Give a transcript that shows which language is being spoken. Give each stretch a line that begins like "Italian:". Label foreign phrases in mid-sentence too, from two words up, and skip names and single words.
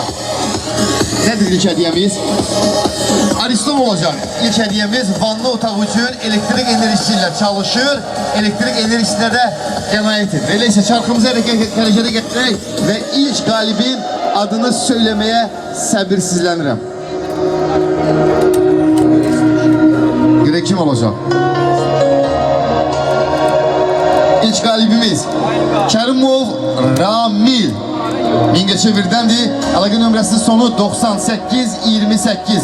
Turkish: Nedir ilk hediyemiz? Ariston olacak.
Azerbaijani: İlk hediyemiz vanlı otaq üçün elektrik enerjisiyle çalışır.
Turkish: Elektrik enerjisine de qənaət edir. Öyleyse çarkımızı derecede getirerek ve ilk galibin adını söylemeye səbirsizlənirəm.
Azerbaijani: Görək kim olacaq? İlk galibimiz Kərimov Ramil. Mingəçevirdəndir. Əlaqə nömrəsi sonu 9828.